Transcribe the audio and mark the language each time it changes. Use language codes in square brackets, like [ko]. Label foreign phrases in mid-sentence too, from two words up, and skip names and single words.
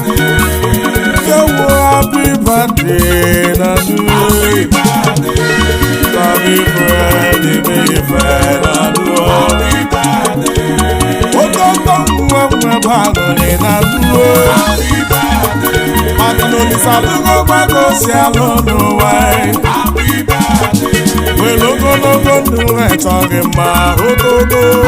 [pcm] Ewu, happy birthday na you. Happy birthday, my friend, na you. [ig] Otogo nwa nwa bụ aṅụrị [pcm] na you. [ig] Maka na Olisa alụgo nwa ka o si alụ n'ụwa. Were ogologo ndụ na-echọ gị mma. Otogo.